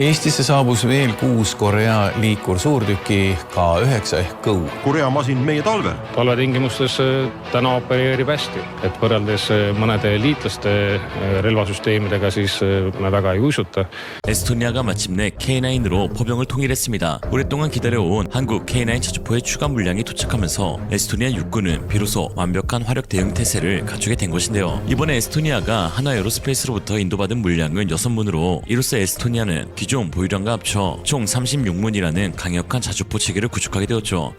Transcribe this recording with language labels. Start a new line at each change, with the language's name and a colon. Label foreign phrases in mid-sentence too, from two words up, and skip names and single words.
Estonian: Eestisse saabus veel 6 Korea liikursuurtüki K9 ehk Go. Korea masin meie talvel. Talvetingimustes täna opereerib hästi, et võrreldes mõnede liitlaste relvasüsteemidega siis me väga ei uisuta.
Korean: 에스토니아가 마침내 K9으로 포병을 통일했습니다. 오랫동안 기다려온 한국 K9 자주포의 추가 물량이 도착하면서 에스토니아 육군은 비로소 완벽한 화력 대응 태세를 갖추게 된 것인데요. 이번에 에스토니아가 한화 에어로스페이스로부터 인도받은 물량은 6문으로 이로써 에스토니아는 기존 보유량과 합쳐 총 36문이라는 강력한 자주포 체계를 구축하게 되었죠.